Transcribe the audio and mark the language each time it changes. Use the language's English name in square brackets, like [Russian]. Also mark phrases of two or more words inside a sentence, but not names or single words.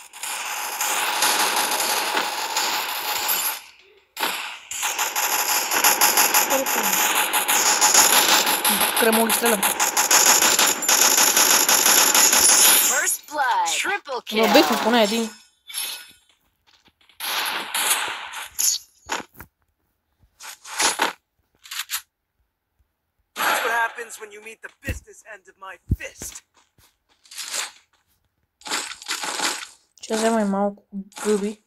[Bulgarian] Кремо ги стрелям. Но бихме поне един. [English] When you meet the business end of my fist. [Bulgarian] Ще взема и малко гъби.